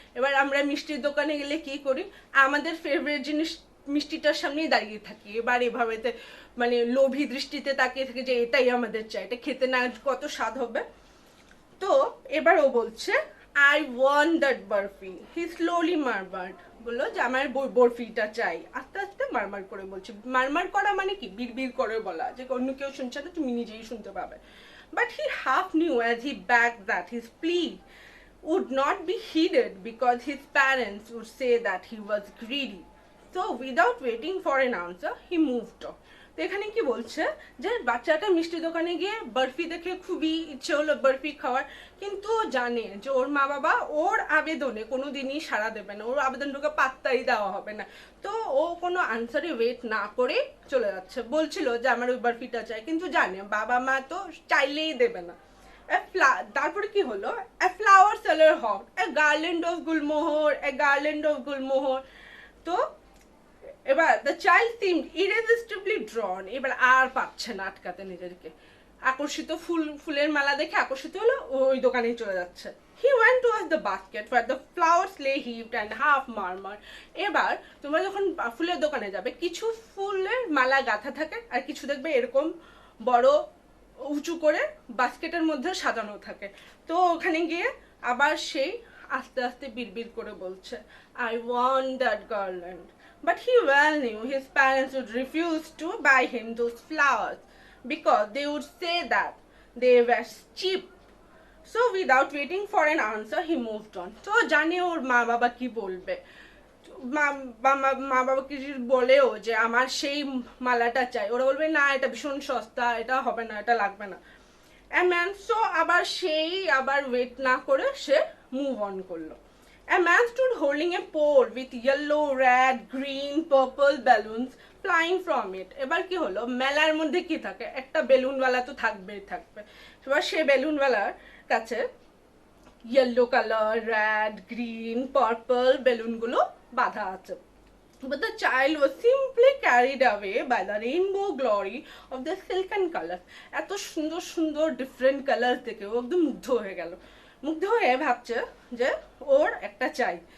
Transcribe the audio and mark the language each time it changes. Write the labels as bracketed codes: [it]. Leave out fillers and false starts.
[bn] এবার আমরা মিষ্টির দোকানে গেলে কি করি, আমাদের ফেভারিট জিনিস মিষ্টিটার সামনেই দাঁড়িয়ে থাকি, এবার এভাবেতে মানে লোভী দৃষ্টিতে তাকিয়ে থাকে যে এটাই আমাদের চাই, এটা খেতে না কত স্বাদ হবে। তো এবার ও বলছে [en] I want that barfi. He slowly murmured, [bn] বললো যে আমার বরফিটা চাই, আস্তে আস্তে মারমার করে বলছে। মারমার করা মানে কি, বিড়বিড় করে বলা, যে অন্য কেউ শুনছে না, তুমি নিজেই শুনতে পাবে। [en] But he half knew as he backed that his plea would not be heeded because his parents would say that he was greedy. So without waiting for an answer, he moved on. [bn] তো এখানে কি বলছে যে বাচ্চাটা মিষ্টি দোকানে গিয়ে বরফি দেখে খুবই ইচ্ছে হলো বরফি খাওয়ার, কিন্তু জানে যে ওর মা বাবা ওর আবেদনে কোনো দিনই সাড়া দেবে না, ওর আবেদনটাকে পাত্তাই দেওয়া হবে না। তো ও কোনো আনসারে ওয়েট না করে চলে যাচ্ছে, বলছিল যে আমার ওই বরফিটা চাই, কিন্তু জানে বাবা মা তো চাইলেই দেবে না। তারপরে কি হলো, [en] A flower seller hawk a garland of gulmohar, a garland of gulmohar. তো [bn] এবার [en] the child seemed irresistibly drawn, [bn] এবার আর পাচ্ছে না আটকাতে নিজেকে, আকর্ষিত ফুলের মালা দেখে আকর্ষিত হলো, ওই দোকানে চলে যাচ্ছে। [en] He went towards the basket where the flowers lay heaped and half murmured. [bn] এবার তোমরা যখন ফুলের দোকানে যাবে, কিছু ফুলের মালা গাঁথা থাকে আর কিছু দেখবে এরকম বড় উঁচু করে বাস্কেটের মধ্যে সাজানো থাকে। তো ওখানে গিয়ে আবার সেই আস্তে আস্তে বিড়বিড় করে বলছে, [en] I want that garland. But he well knew his parents would refuse to buy him those flowers because they would say that they were cheap. So without waiting for an answer, he moved on. [bn] তো জানে ওর মা বাবা কি বলবে, মা বাবা কি বলেও যে আমার সেই মালাটা চাই, ওরা বলবে না এটা ভীষণ সস্তা, এটা হবে না, এটা লাগবে না। সো আবার সেই আবার ওয়েট না করে সে মুভ অন করলো। [en] A man stood holding a pole with yellow, red, green, purple balloons flying from it. [bn] এবার কি হলো, মেলার মধ্যে কি থাকে, একটা বেলুনওয়ালা তো থাকবেই থাকবে। এবার সে বেলুনওয়ালার কাছে yellow colour, red, green, purple বেলুনগুলো বাঁধা আছে। [en] But the child was simply carried away by the rainbow glory of the silken colors. [bn] এত সুন্দর সুন্দর ডিফারেন্ট কালার দেখে ও একদম মুগ্ধ হয়ে গেল, মুগ্ধ হয়ে ভাবছে যে ওর একটা চাই।